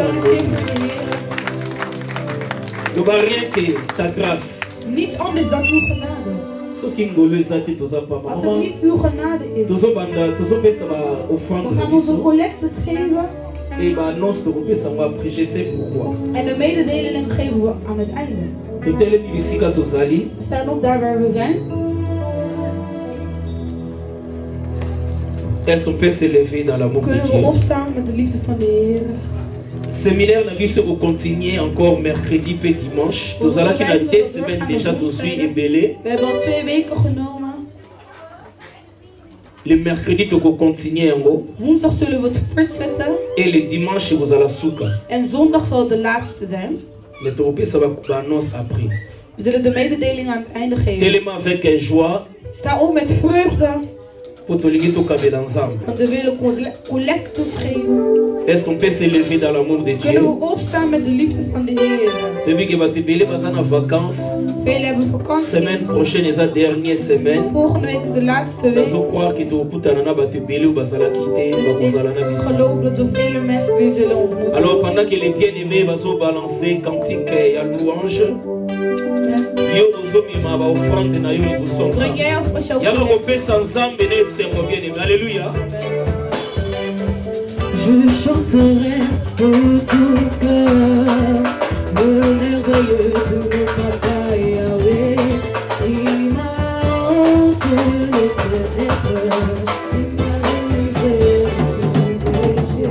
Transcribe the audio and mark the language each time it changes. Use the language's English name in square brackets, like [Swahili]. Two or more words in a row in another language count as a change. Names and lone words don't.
[Dutch] Applaudisseer [Lingala] ngolu. [Dutch] voor de Heer. [French] loba rien que ta grâce. [Dutch] Niets anders dan uw genade. [Lingala] Soki ngolu eza te toza pamba. [Dutch] Als het niet uw genade is, [Lingala] tozopesa [Dutch] we [Lingala] baoffrande na [Dutch] gaan onze [Lingala] biso [Dutch] collectes geven [Lingala] e baannonce tokopesa yango [French] après je sais pourquoi. [Dutch] en de mededeling geven we aan het einde. [Lingala] totelemi bisika tozali. [Dutch] We staan op daar waar we zijn. [French] Est-ce qu'on peut s'élever dans l'amour de [Dutch] Kunnen we [French] Dieu? [Dutch] opstaan met de liefde van de Heer. [French] Séminaire [Lingala] na biso [French] continuer encore mercredi et dimanche. [Lingala] Tozalaki na 2 [French] semaines déjà [Lingala] tozwi ebele. [Dutch] We hebben al 2 weken genomen. [French] Le mercredi [Lingala] tokokontinue yango [Dutch] Woensdag zullen we het voortzetten. [French] et le dimanche [Lingala] kozala suka. [Dutch] En zondag zal het de laatste zijn. [Lingala] Mais tokopesa baannonce après. [Dutch] We zullen de mededeling aan het einde geven. [French] Telema avec joie [Dutch] Sta op met vreugde. [Lingala] po tolingi tokabela Nzambe. [Dutch] Want we willen collectes geven. [French] Est-ce qu'on peut s'élever dans l'amour de [Dutch] Kunnen [French] Dieu? [Dutch] we opstaan met de liefde van de Heer. [Lingala] Toyebi ke bato ebele baza na vacances. [Dutch] Velen hebben vakantie. [French] Semaine prochaine eza dernière semaine. [Dutch] Volgende week is de laatste week. [Lingala] Nazo croire ke tokokutana na bato ebele oyo bazalaki te [Dutch] Dus [Lingala] bakozala na [Dutch] ik [Lingala] biso. [Dutch] geloof dat we vele mensen weer zullen ontmoeten. [French] Alors pendant que les bien-aimés [Lingala] bazobalancer cantique ya louange, yo ozomema baoffrande na yo liboso ya [Dutch] Breng [Lingala] Nzambe. [Dutch] jij of als jouw [Lingala] Yaka [Dutch] collecte. [Lingala] kopesa Nzambe na esengo bien-aimé. Alléluia. [French] Je chanterai de tout cœur le merveilleux de mon papa Yahweh. Il m'a ôté les ténèbres, il m'a délivré du péché.